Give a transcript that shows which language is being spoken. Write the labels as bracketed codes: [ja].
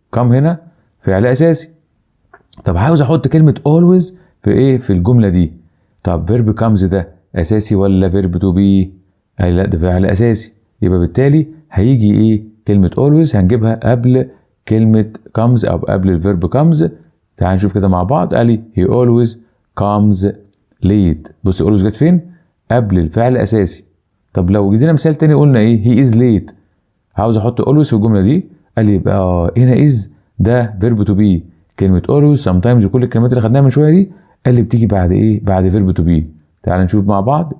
[ar] كم هنا فعل اساسي. طب عاوز احط كلمه always في ايه؟ في الجمله دي. طب فيرب كامز ده اساسي ولا فيرب تو بي؟ قال لا ده فعل اساسي، يبقى بالتالي هيجي ايه؟ كلمه always هنجيبها قبل كلمه comes او قبل الفيرب comes. تعال نشوف كده مع بعض. قال لي [en] he always comes late. [ar] بص always جت فين؟ قبل الفعل الاساسي. طب لو جدينا مثال تاني قلنا ايه؟ [en] he is late. [ar] عاوز احط always في الجمله دي. قال لي يبقى هنا is ده فيرب تو بي. كلمه [en] always sometimes [ar] وكل الكلمات اللي خدناها من شويه دي قال لي بتيجي بعد ايه؟ بعد فيرب تو بي. تعال نشوف مع بعض.